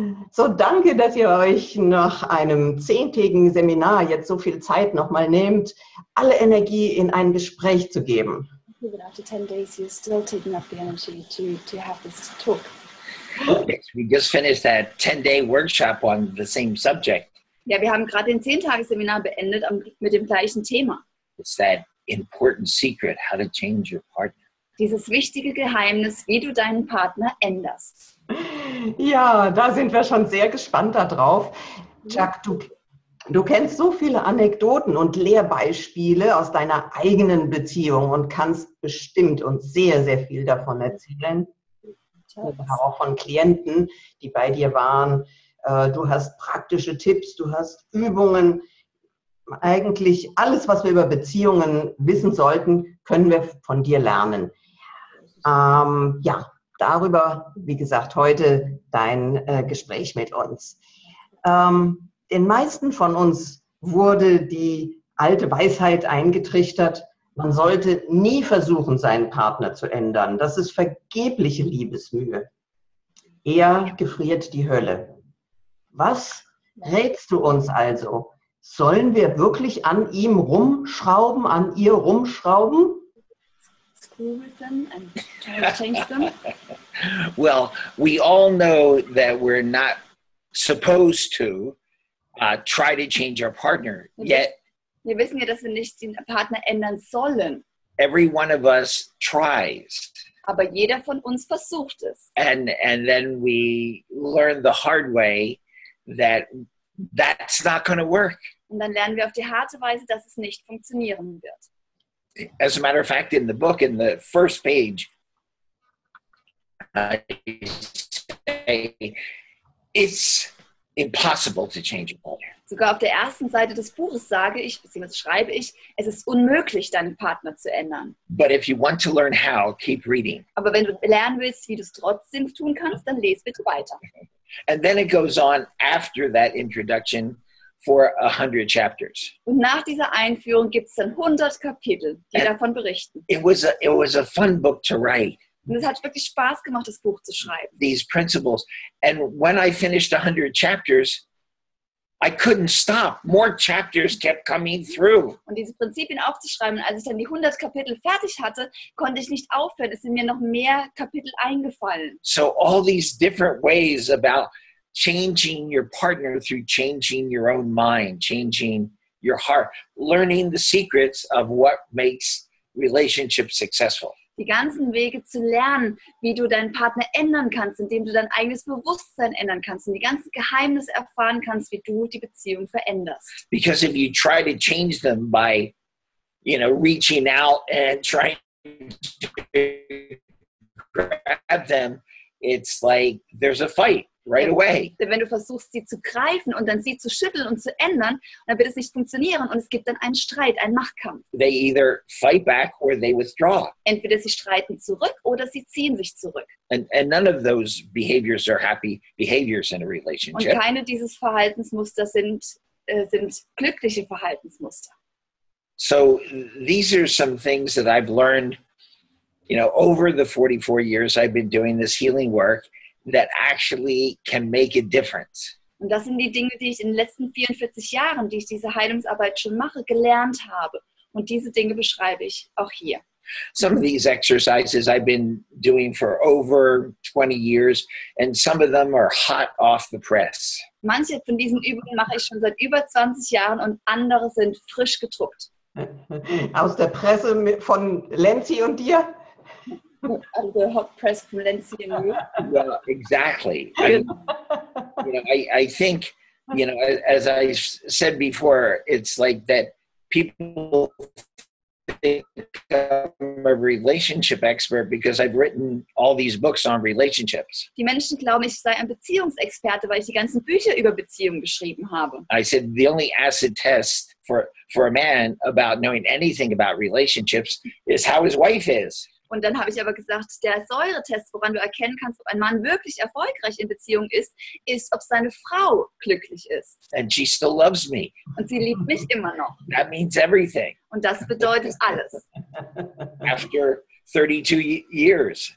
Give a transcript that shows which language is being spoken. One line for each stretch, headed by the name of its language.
German: So, danke, dass ihr euch nach einem 10-tägigen Seminar jetzt so viel Zeit nochmal nehmt, alle Energie in ein Gespräch zu geben.
English: Even after 10 days, you're still taking up the energy to have this talk. Yes, we just finished that 10-day workshop on the same subject.
German: Ja, wir haben gerade den 10-Tage-Seminar beendet mit dem gleichen Thema.
English: It's that important secret, how to change your partner.
German: Dieses wichtige Geheimnis, wie du deinen Partner änderst. Ja, da sind wir schon sehr gespannt darauf. Chuck, du kennst so viele Anekdoten und Lehrbeispiele aus deiner eigenen Beziehung und kannst bestimmt uns sehr, sehr viel davon erzählen. Auch von Klienten, die bei dir waren. Du hast praktische Tipps, du hast Übungen. Eigentlich alles, was wir über Beziehungen wissen sollten, können wir von dir lernen. Ja, darüber, wie gesagt, heute dein Gespräch mit uns. Den meisten von uns wurde die alte Weisheit eingetrichtert, man sollte nie versuchen, seinen Partner zu ändern. Das ist vergebliche Liebesmühe. Eher gefriert die Hölle. Was rätst du uns also? Sollen wir wirklich an ihm rumschrauben, an ihr rumschrauben?
English: Screw with them and try to change them. Well, we all know that we're not supposed to try to change our partner, yet
German: Wir wissen ja, dass wir nicht den Partner ändern sollen.
English: every one of us tries.
German: Aber jeder von uns versucht es.
English: And then we learn the hard way that that's not going to work.
German: Und dann lernen wir auf die harte Weise, dass es nicht funktionieren wird.
English: As a matter of fact, in the book, in the first page, I say it's impossible to change a partner.
German: Sogar auf der ersten Seite des Buches sage ich, beziehungsweise schreibe ich, es ist unmöglich, deinen Partner zu ändern.
English: But if you want to learn how, keep reading.
German: Aber wenn du lernen willst, wie du es trotzdem tun kannst, dann lese bitte weiter.
English: And then it goes on after that introduction for 100 chapters.
German: Und nach dieser Einführung gibt es dann 100 Kapitel, die davon berichten.
English: It was a fun book to write.
German: Und es hat wirklich Spaß gemacht, das Buch zu schreiben.
English: These principles. And when I finished 100 chapters, I couldn't stop. More chapters kept coming through.
German: Und diese Prinzipien aufzuschreiben, als ich dann die 100 Kapitel fertig hatte, konnte ich nicht aufhören. Es sind mir noch mehr Kapitel eingefallen.
English: So all these different ways about changing your partner through changing your own mind, changing your heart, learning the secrets of what makes relationships successful.
German: Die ganzen Wege zu lernen, wie du deinen Partner ändern kannst, indem du dein eigenes Bewusstsein ändern kannst und die ganzen Geheimnisse erfahren kannst, wie du die Beziehung veränderst.
English: Because if you try to change them by, reaching out and trying to grab them, it's like there's a fight. right away.
German: Denn wenn du versuchst, sie zu greifen und dann sie zu schütteln und zu ändern, dann wird es nicht funktionieren und es gibt dann einen Streit, einen Machtkampf.
English: They either fight back or they withdraw.
German: Entweder sie streiten zurück oder sie ziehen sich zurück.
English: And none of those behaviors are happy behaviors in a
German: Und
English: relationship.
German: keine dieses Verhaltensmuster sind glückliche Verhaltensmuster.
English: So these are some things that I've learned, over the 44 years I've been doing this healing work that actually can make a difference.
German: Und das sind die Dinge, die ich in den letzten 44 Jahren, die ich diese Heilungsarbeit schon mache, gelernt habe. Und diese Dinge beschreibe ich auch hier.
English: Some of these exercises I've been doing for over 20 years, and some of them are hot off the press.
German: Manche von diesen Übungen mache ich schon seit über 20 Jahren und andere sind frisch gedruckt. Aus der Presse von Lenzi und dir?
English: Also the hot press from Lenzi and you. Well, exactly. I think, as I said before, it's like that people think I'm a relationship expert because I've written all these books on relationships.
German: Die Menschen glauben, ich sei ein Beziehungsexperte, weil ich die ganzen Bücher über Beziehungen geschrieben habe.
English: I said the only acid test for a man about knowing anything about relationships is how his wife is.
German: Und dann habe ich aber gesagt, der Säuretest, woran du erkennen kannst, ob ein Mann wirklich erfolgreich in Beziehung ist, ob seine Frau glücklich ist.
English: And she still loves me.
German: Und sie liebt mich immer noch.
English: That means everything.
German: Und das bedeutet alles.
English: After 32 years.